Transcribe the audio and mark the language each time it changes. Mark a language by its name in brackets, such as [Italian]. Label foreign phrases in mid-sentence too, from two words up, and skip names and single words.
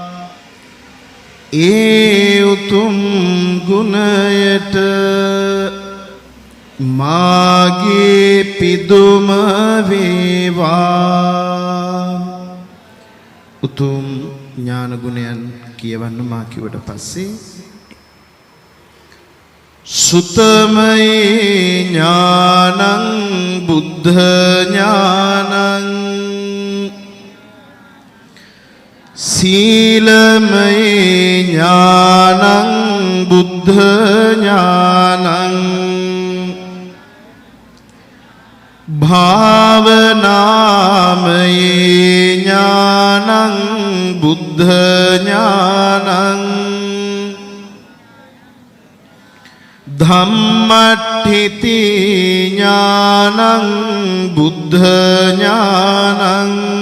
[Sinhala] ඒ උතුම් ගුණයට මාගේ පිදුම වේවා. උතුම් ඥාන ගුණයන් කියවන්න මා කිව්වට පස්සේ [Pali] සුතමේ ඥානං බුද්ධ ඥානං සීලමේ ඥානං බුද්ධ ඥානං භාවනාමයේ ඥානං බුද්ධ ඥානං ධම්මට්ඨිති ඥානං බුද්ධ ඥානං